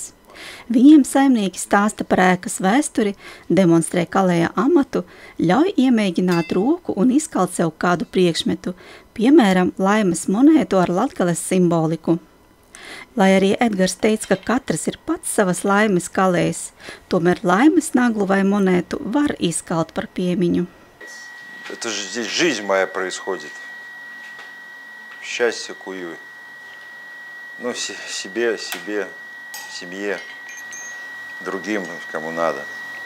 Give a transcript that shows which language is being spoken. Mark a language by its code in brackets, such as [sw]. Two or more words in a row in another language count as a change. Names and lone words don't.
[lv] Viņiem saimnieki stāsta par ēkas vēsturi, demonstrē Kalēja amatu, ļauj iemēģināt roku un izkalt sev kādu priekšmetu, piemēram, laimes monētu ar Latgales simboliku. Lai arī Edgars teica, ka katrs ir pats savas laimes kalējs, tomēr laimes naglu vai monētu var izkalt par piemiņu. [ru] Это же здесь жизнь моя происходит. Счастье кую. Себе, семье, другим, кому надо.